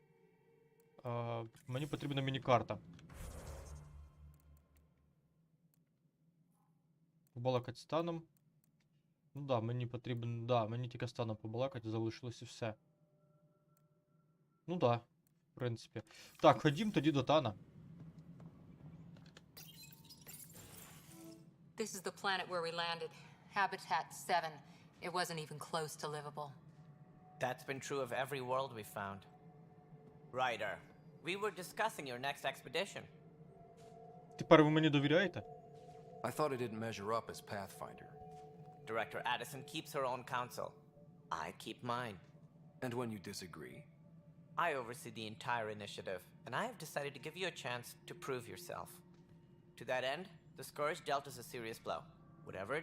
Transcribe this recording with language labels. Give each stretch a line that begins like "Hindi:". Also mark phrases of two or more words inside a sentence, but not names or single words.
Ukrainian: Мені потрібна міні-карта. Побалакати станом. Ну да, мені потрібен. Да, мені тільки станом побалакати, залишилось і все. Ну да, в принципі. Так, ходім тоді до Тана.
English: This is the planet where we landed. Habitat 7. It wasn't even close to livable. That's been true of every world we found. Ryder, we were discussing your next expedition.
Ukrainian: Тепер ви мені довіряєте?
English: I thought it didn't measure up as Pathfinder. Director Addison keeps her own counsel. I keep mine. And when you disagree? I oversee the entire initiative, and I have decided to give you a chance to prove yourself. To that end, the Scourge dealt us a serious blow.